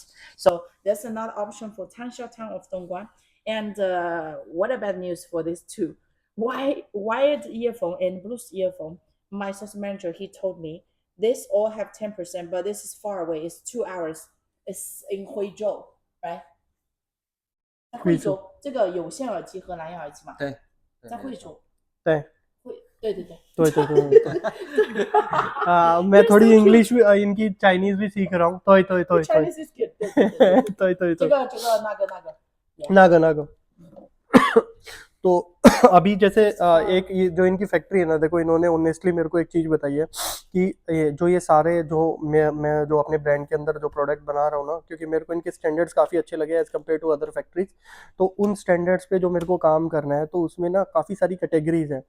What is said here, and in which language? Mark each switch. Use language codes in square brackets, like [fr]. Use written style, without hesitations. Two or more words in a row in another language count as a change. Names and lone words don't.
[en] So that's another option for Tangsha town of Dongguan. And what about news for these two? Wired earphone and Bluetooth earphone. My sales manager, he told me this all have 10%, but this is far away. It's 2 hours. It's in Huizhou, right? [zh] 在惠州，这个有线耳机和蓝牙耳机嘛？对，在惠州。对。对对对。 [hi] मैं थोड़ी इंग्लिश भी इनकी चाइनीज भी सीख रहा हूँ तो [en] Chinese is good. [zh] 这个那个。 [hi] तो अभी जैसे एक ये जो इनकी फैक्ट्री है ना, देखो इन्होंने ऑनेस्टली मेरे को एक चीज बताई है कि ये सारे जो मैं जो अपने ब्रांड के अंदर जो प्रोडक्ट बना रहा हूँ ना, क्योंकि मेरे को इनके स्टैंडर्ड्स काफ़ी अच्छे लगे [en] as compared to other factories, [hi] तो उन स्टैंडर्ड्स पे जो मेरे को काम करना है, तो उसमें ना काफ़ी सारी कैटेगरीज हैं।